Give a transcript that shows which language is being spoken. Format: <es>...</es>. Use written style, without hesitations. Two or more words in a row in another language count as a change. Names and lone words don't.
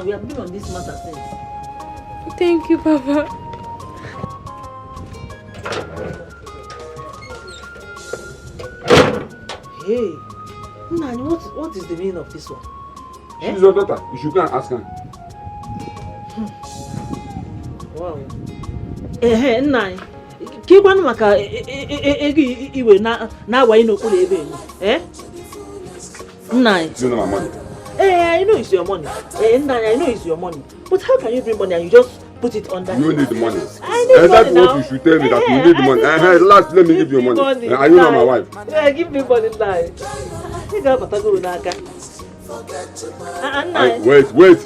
<en>We have been on this matter since. Thank you, Papa. Hey, Nani, what is the meaning of this one? She's your daughter. You should go and ask her. Wow. Nani, kikwan maka iwe na wa ino kule ebe. Nani. You know my money. I know it's your money. Nani, I know it's your money. But how can you bring money and you just put it under? You need the money. I need money that's now. what you should tell me, that you need the money. Last, let me give you money. Are you not my wife? Yeah, give me money now. Wait.</en>